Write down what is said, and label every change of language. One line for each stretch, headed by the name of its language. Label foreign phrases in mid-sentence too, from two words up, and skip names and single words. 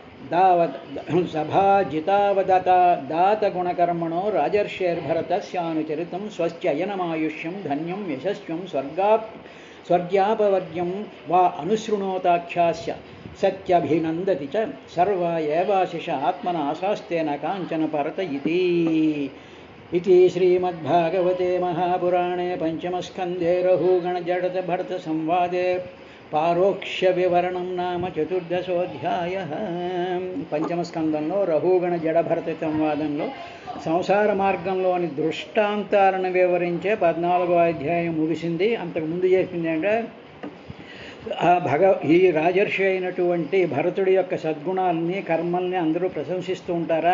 Sanskrit: సభాజితావదత దాతగుణకర్మణో రాజర్షేర్భరతస్యానుచరితం స్వస్త్యయనమాయుష్యం ధన్యం యశస్వం స్వర్గ్యాపవర్గ్యం వా అనుశృణోతాఖ్యాస్య సత్యభినందతి చ సర్వ ఏవాశిష ఆత్మనాశాస్తేన కాంచన పరత इति श्रीमद्भागवते महापुराणे पंचमस्कन्धे रघुगणजडभरतसंवादे पारोक्ष्यविवरणं नाम चतुर्दशोऽध्यायः।
Telugu: పంచమస్కందంలో రఘుగణ జడభరత సంవాదంలో సంసార మార్గంలోని దృష్టాంతాలను వివరించే 14వ అధ్యాయం ముగిసింది. అంతకుముందు చెప్పింది అంటే ఈ రాజర్షి అయినటువంటి భరతుడి యొక్క సద్గుణాలని కర్మల్ని అందరూ ప్రశంసిస్తూ ఉంటారా.